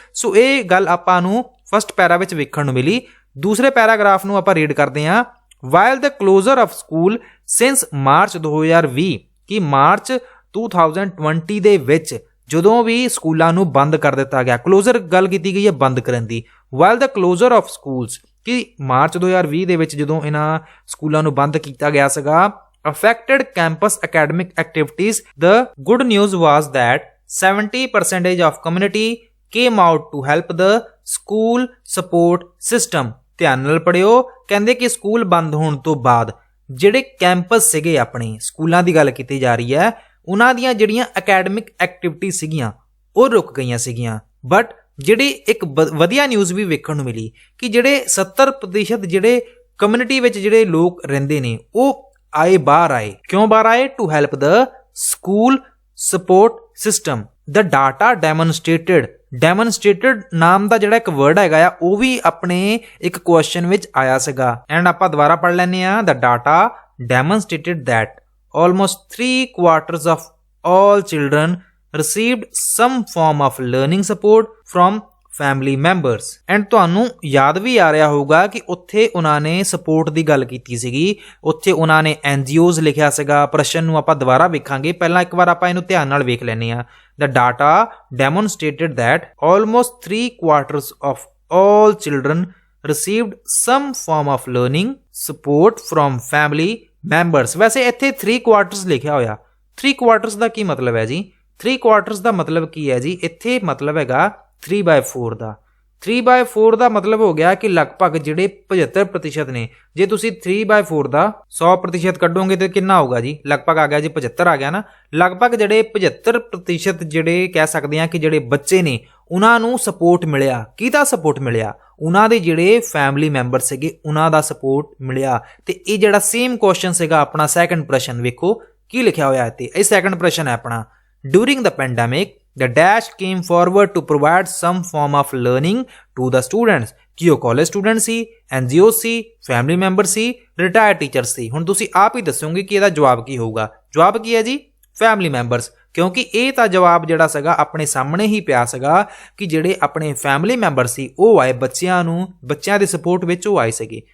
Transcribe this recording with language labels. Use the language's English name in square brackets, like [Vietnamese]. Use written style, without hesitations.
[Punjabi] ਸੋ ਇਹ ਗੱਲ ਆਪਾਂ ਨੂੰ ਫਸਟ ਪੈਰਾ ਵਿੱਚ ਵੇਖਣ ਨੂੰ ਮਿਲੀ। ਦੂਸਰੇ ਪੈਰਾਗ੍ਰਾਫ ਨੂੰ ਆਪਾਂ ਰੀਡ ਕਰਦੇ ਹਾਂ। [English] while the closure of school since March 2020, [Punjabi] ਕਿ ਮਾਰਚ 2020 ਦੇ ਵਿੱਚ ਜਦੋਂ ਵੀ ਸਕੂਲਾਂ ਨੂੰ ਬੰਦ ਕਰ ਦਿੱਤਾ ਗਿਆ, ਕਲੋਜ਼ਰ ਗੱਲ ਕੀਤੀ ਗਈ ਹੈ ਬੰਦ ਕਰਨ ਦੀ। [English] while the closure of schools, [Punjabi] ਕਿ ਮਾਰਚ 2020 ਦੇ ਵਿੱਚ ਜਦੋਂ ਇਹਨਾਂ ਸਕੂਲਾਂ ਨੂੰ ਬੰਦ ਕੀਤਾ ਗਿਆ ਸੀਗਾ, [English] affected campus academic activities, the good news was that 70% of community came out to help the school support system। [Punjabi] ਧਿਆਨ ਨਾਲ ਪੜਿਓ, ਕਹਿੰਦੇ ਕਿ ਸਕੂਲ ਬੰਦ ਹੋਣ ਤੋਂ ਬਾਅਦ ਜਿਹੜੇ ਕੈਂਪਸ ਸੀਗੇ, ਆਪਣੇ ਸਕੂਲਾਂ ਦੀ ਗੱਲ ਕੀਤੀ ਜਾ ਰਹੀ ਹੈ, ਉਹਨਾਂ ਦੀਆਂ ਜਿਹੜੀਆਂ ਅਕੈਡਮਿਕ ਐਕਟੀਵਿਟੀ ਸੀਗੀਆਂ ਉਹ ਰੁਕ ਗਈਆਂ ਸੀਗੀਆਂ। ਬਟ ਜਿਹੜੀ ਇੱਕ ਵਧੀਆ ਨਿਊਜ਼ ਵੀ ਵੇਖਣ ਨੂੰ ਮਿਲੀ ਕਿ ਜਿਹੜੇ 70% ਜਿਹੜੇ ਕਮਿਊਨਿਟੀ ਵਿੱਚ ਜਿਹੜੇ ਲੋਕ ਰਹਿੰਦੇ ਨੇ ਉਹ ਬਾਹਰ ਆਏ। ਕਿਉਂ ਬਾਹਰ ਆਏ? [English] To help the school support system. The data demonstrated [Punjabi] ਨਾਮ ਦਾ ਜਿਹੜਾ ਇੱਕ ਵਰਡ ਹੈਗਾ ਆ, ਉਹ ਵੀ ਆਪਣੇ ਇੱਕ ਕੁਐਸਚਨ ਵਿੱਚ ਆਇਆ ਸੀਗਾ। ਐਂਡ ਆਪਾਂ ਦੁਬਾਰਾ ਪੜ੍ਹ ਲੈਂਦੇ ਆ। [English] The data demonstrated that almost 3/4 of all children received some form of learning support from family members। [Punjabi] And ਤੁਹਾਨੂੰ ਯਾਦ ਵੀ ਆ ਰਿਹਾ ਹੋਊਗਾ ਕਿ ਉੱਥੇ ਉਹਨਾਂ ਨੇ ਸਪੋਰਟ ਦੀ ਗੱਲ ਕੀਤੀ ਸੀਗੀ, ਉੱਥੇ ਉਹਨਾਂ ਨੇ NGOs ਲਿਖਿਆ ਸੀਗਾ। ਪ੍ਰਸ਼ਨ ਨੂੰ ਆਪਾਂ ਦੁਬਾਰਾ ਵੇਖਾਂਗੇ, ਪਹਿਲਾਂ ਇੱਕ ਵਾਰ ਆਪਾਂ ਇਹਨੂੰ ਧਿਆਨ ਨਾਲ ਵੇਖ ਲੈਂਦੇ ਆ। [English] The data demonstrated that almost 3/4 of all children received some form of learning support from family members। [Punjabi] ਵੈਸੇ ਇੱਥੇ 3/4 ਲਿਖਿਆ ਹੋਇਆ, 3/4 ਦਾ ਕੀ ਮਤਲਬ ਹੈ ਜੀ? 3/4 ਦਾ ਮਤਲਬ ਕੀ ਹੈ ਜੀ? ਇੱਥੇ ਮਤਲਬ ਹੈਗਾ 3/4 ਦਾ। 3/4 ਦਾ ਮਤਲਬ ਹੋ ਗਿਆ ਕਿ ਲਗਭਗ ਜਿਹੜੇ 75% ਨੇ। ਜੇ ਤੁਸੀਂ 3/4 ਦਾ 100% ਕੱਢੋਗੇ ਤੇ ਕਿੰਨਾ ਹੋਊਗਾ ਜੀ? ਲਗਭਗ ਆ ਗਿਆ ਜੀ, 75 ਆ ਗਿਆ ਨਾ। ਲਗਭਗ ਜਿਹੜੇ 75% ਜਿਹੜੇ ਕਹਿ ਸਕਦੇ ਆ ਕਿ ਜਿਹੜੇ ਬੱਚੇ ਨੇ ਉਹਨਾਂ ਨੂੰ ਸਪੋਰਟ ਮਿਲਿਆ। ਕਿਹਦਾ ਸਪੋਰਟ ਮਿਲਿਆ? ਉਹਨਾਂ ਦੇ ਜਿਹੜੇ ਫੈਮਿਲੀ ਮੈਂਬਰ ਸੀਗੇ ਉਹਨਾਂ ਦਾ ਸਪੋਰਟ ਮਿਲਿਆ। ਤੇ ਇਹ ਜਿਹੜਾ ਸੇਮ ਕੁਐਸਚਨ ਸੀਗਾ ਆਪਣਾ ਸੈਕੰਡ ਪ੍ਰਸ਼ਨ, ਵੇਖੋ ਕੀ ਲਿਖਿਆ ਹੋਇਆ ਇੱਥੇ। ਇਹ ਸੈਕੰਡ ਪ੍ਰਸ਼ਨ ਹੈ ਆਪਣਾ। [English] During the pandemic the dash came forward to provide some form of learning to the students. [Punjabi] कि ਉਹ ਕਾਲਜ ਸਟੂਡੈਂਟ ਸੀ, NGO ਸੀ, ਫੈਮਿਲੀ ਮੈਂਬਰ ਸੀ, ਰਿਟਾਇਰਡ ਟੀਚਰ ਸੀ। ਹੁਣ ਤੁਸੀਂ ਆਪ ਹੀ ਦੱਸੋਗੇ ਕਿ ਇਹਦਾ ਜਵਾਬ ਕੀ ਹੋਊਗਾ। ਜਵਾਬ ਕੀ ਹੈ ਜੀ? ਫੈਮਿਲੀ ਮੈਂਬਰਸ, ਕਿਉਂਕਿ ਇਹ ਤਾਂ ਜਵਾਬ ਜਿਹੜਾ ਸੀਗਾ ਆਪਣੇ ਸਾਹਮਣੇ ਹੀ ਪਿਆ ਸੀਗਾ ਕਿ ਜਿਹੜੇ ਆਪਣੇ ਫੈਮਿਲੀ ਮੈਂਬਰ ਸੀ ਉਹ ਆਏ ਬੱਚਿਆਂ ਦੇ ਸਪੋਰਟ ਵਿੱਚ ਉਹ ਆਏ ਸੀਗੇ।